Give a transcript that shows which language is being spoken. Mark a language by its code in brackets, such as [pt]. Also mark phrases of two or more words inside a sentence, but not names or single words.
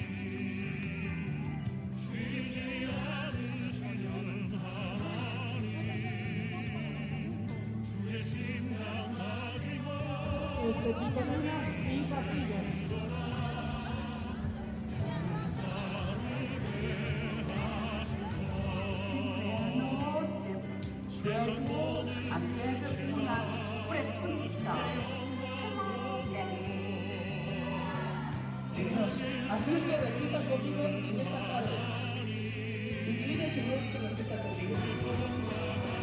[ko] 쉬지 않으시는 하나님 주의 심장 가지고 세상 모든 [es] Así es que repita conmigo en esta tarde. Incline su rostro y repita conmigo.